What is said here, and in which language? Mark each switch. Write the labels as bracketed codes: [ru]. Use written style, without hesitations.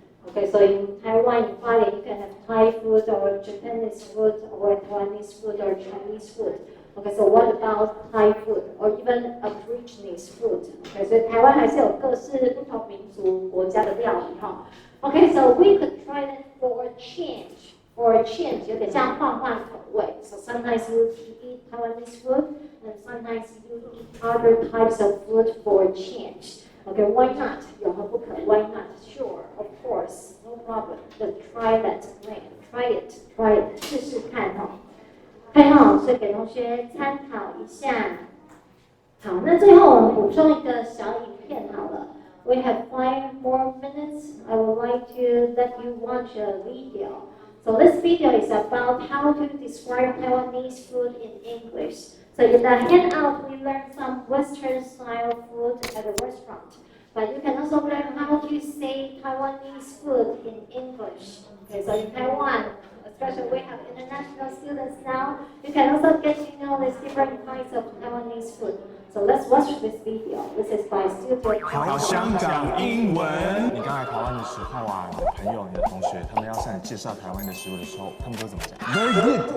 [en] Okay, so in Taiwan, in Bali, you can have Thai food or Japanese food or Taiwanese food or Chinese food. Okay, so what about Thai food or even Aborigines food? [zh] Okay, 所以台湾还是有各式不同民族国家的料理哈。 [en] Okay, so we could try that for a change for a change， [zh] 有点像换换口味。 [en] So sometimes you eat Taiwanese food, and sometimes you eat other types of food for a change. Okay, why not? [zh] 有何不可 [en] ？Why not? Sure, of course, no problem. But try that plan. Try it. [zh] 试试看哈。看哈，所以给同学参考一下。好，那最后我们补充一个小影片好了。 [en] We have 5 more minutes. I would like to let you watch a video. So this video is about how to describe Taiwanese food in English. So in the handout, we learned some Western style food at a restaurant. But you can also learn how to say Taiwanese food in English. Okay, so in Taiwan, especially we have international students now, you can also get to know these different kinds of Taiwanese food. So let's watch this video. This is by Studio. [zh] 好，香港英文。你刚来台湾的时候啊，你的朋友、你的同学，他们要向你介绍台湾的食物的时候，他们都怎么讲 ？ [en] Very good.